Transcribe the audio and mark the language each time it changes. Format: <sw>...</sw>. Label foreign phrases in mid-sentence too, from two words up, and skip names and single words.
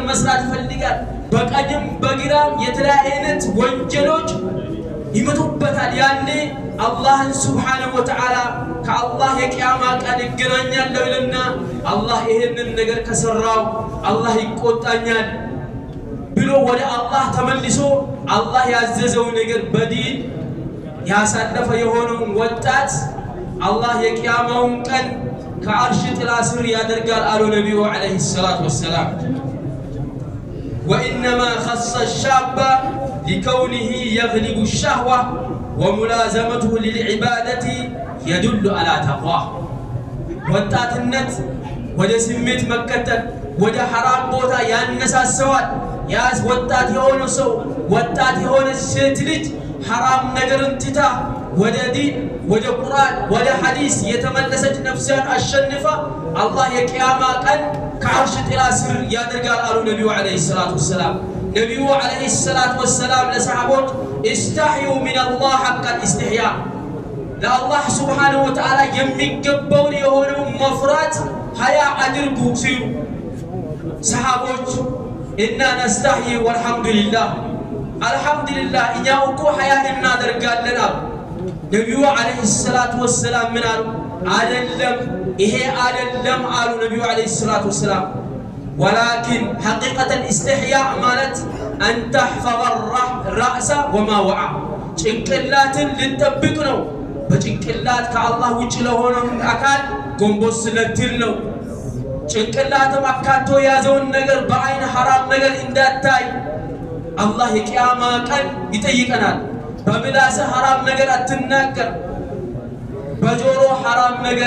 <am>መስራት ይፈልጋል በቀኝም በግራም የተለያየ ወንጀሎች ይመጡበታል ያኔ አላህ</am> <ar>سبحانه وتعالى</ar> <am>ከአላህ የቂያማ ቀን ይገናኛል ይልና አላህ ይሄንን ነገር ከሰራው አላህ ይቆጣኛል ብሎ ወደ አላህ ተመልሶ አላህ ያዘዘው ነገር በዲን ያሳለፈ የሆነውን ወጣት አላህ የቂያማውን ቀን ከአርሽ ጥላ ስር ያደርጋል አሉ ነብዩ</am> <ar>عليه الصلاة والسلام وانما خص الشاب لكونه يغلب الشهوه وملازمته للعباده يدل على تقواه</ar> <am>ወጣትነት ወደ ስሜት መከተል ወደ ሐራም ቦታ ያነሳሰዋል ያስ ወጣት የሆነ ሰው ወጣት የሆነ ሴት ልጅ ሐራም ነገርን ትታ ወደ ዲን ወደ ቁርአን ወደ ሐዲስ የተመለሰች ነፍሷን አሸንፋ አላህ የቂያማ ቀን ከአርሽ ጥላ ስር ያደርጋል አሉ ነብዩ</am> <ar>عليه الصلاة والسلام</ar> <am>ነብዩ</am> <ar>عليه الصلاة والسلام</ar> <am>ለሰሃቦች</am> <ar>استحيوا من الله حق الاستحياء</ar> <am>ለአላህ</am> <ar>سبحانه وتعالى</ar> <am>የሚገባውን የሆነው መፍራት ሀያ አድርጉ ሲሉ ሰሃቦች እና ነስተህይ</am> <ar>والحمد لله الحمد لله</ar> <am>እኛው እኮ ሀያ እናደርጋለን አሉ ነብዩ</am> <ar>عليه الصلاة والسلام</ar> <am>ምን አሉ አይደለም ይሄ አይደለም አሉ ነብዩ</am> <ar>عليه الصلاة والسلام ولكن حقيقة الاستحياء مالت أن تحفظ الرأس وما وعى</ar> <am>ጭንቅላትን ልንጠብቅ ነው በጭንቅላት ከአላህ ውጭ ለሆነው አካል ጎንበስ ለትል ነው ጭንቅላትም አካቶ ያዘውን ነገር በአይን ሐራም ነገር እንዳታይ አላህ የቂያማ ቀን ይጠይቀናል በምላስ ሐራም ነገር አትናገር በጆሮ ሐራም ነገር</am>